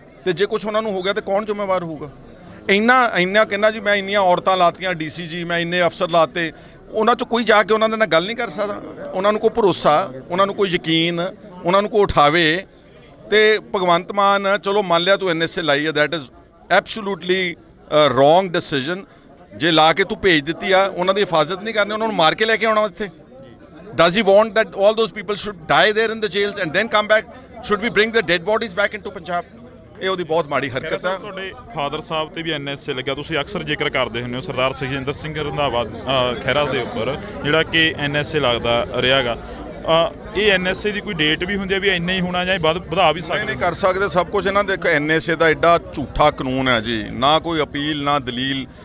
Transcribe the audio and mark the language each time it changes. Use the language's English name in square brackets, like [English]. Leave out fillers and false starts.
[Punjabi] ਤੇ ਜੇ ਕੁਝ ਉਹਨਾਂ ਨੂੰ ਹੋ ਗਿਆ ਤਾਂ ਕੌਣ ਜ਼ਿੰਮੇਵਾਰ ਹੋਊਗਾ? ਇੰਨਾ ਕਹਿੰਦਾ ਜੀ ਮੈਂ ਇੰਨੀਆਂ ਔਰਤਾਂ ਲਾਤੀਆਂ DCG, ਮੈਂ ਇੰਨੇ ਅਫਸਰ ਲਾਤੇ, ਉਹਨਾਂ 'ਚ ਕੋਈ ਜਾ ਕੇ ਉਹਨਾਂ ਦੇ ਨਾਲ ਗੱਲ ਨਹੀਂ ਕਰ ਸਕਦਾ? ਉਹਨਾਂ ਨੂੰ ਕੋਈ ਭਰੋਸਾ, ਉਹਨਾਂ ਨੂੰ ਕੋਈ ਯਕੀਨ, ਉਹਨਾਂ ਨੂੰ ਕੋਈ ਉਠਾਵੇ। ਤੇ ਭਗਵੰਤ ਮਾਨ ਚਲੋ ਮੰਨ ਲਿਆ ਤੂੰ NSA ਲਾਈ ਹੈ, [English] That is absolutely wrong decision. [Punjabi] ਜੇ ਲਾ ਕੇ ਤੂੰ ਭੇਜ ਦਿੱਤੀ ਆ, ਉਹਨਾਂ ਦੀ ਹਿਫਾਜ਼ਤ ਨਹੀਂ ਕਰਨੀ, ਉਹਨਾਂ ਨੂੰ ਮਾਰ ਕੇ ਲੈ ਕੇ ਆਉਣਾ ਇੱਥੇ? [English] Does he want that all those people should die there in the jails and then come back? Should we bring the dead bodies back into Punjab? [Punjabi] ਇਹ ਉਹਦੀ ਬਹੁਤ ਮਾੜੀ ਹਰਕਤ ਹੈ। ਤੁਹਾਡੇ ਫਾਦਰ ਸਾਹਿਬ ਤੇ ਵੀ NSA ਲੱਗਿਆ, ਤੁਸੀਂ ਅਕਸਰ ਜ਼ਿਕਰ ਕਰਦੇ ਹੁੰਦੇ ਹੋ ਸਰਦਾਰ ਸੁਖਜਿੰਦਰ ਸਿੰਘ ਰੰਧਾਵਾ ਖਹਿਰਾ ਦੇ ਉੱਪਰ, ਜਿਹੜਾ ਕਿ NSA ਲੱਗਦਾ ਰਿਹਾਗਾ। ਇਹ NSA ਦੀ ਕੋਈ ਡੇਟ ਵੀ ਹੁੰਦੀ ਹੈ ਵੀ ਇੰਨਾ ਹੀ ਹੋਣਾ ਜਾਂ ਵਧਾ ਵੀ ਸਕਦੇ? ਨਹੀਂ ਕਰ ਸਕਦੇ ਸਭ ਕੁਝ ਇਹਨਾਂ ਦੇ। NSA ਦਾ ਐਡਾ ਝੂਠਾ ਕਾਨੂੰਨ ਹੈ ਜੀ, ਨਾ ਕੋਈ ਅਪੀਲ ਨਾ ਦਲੀਲ।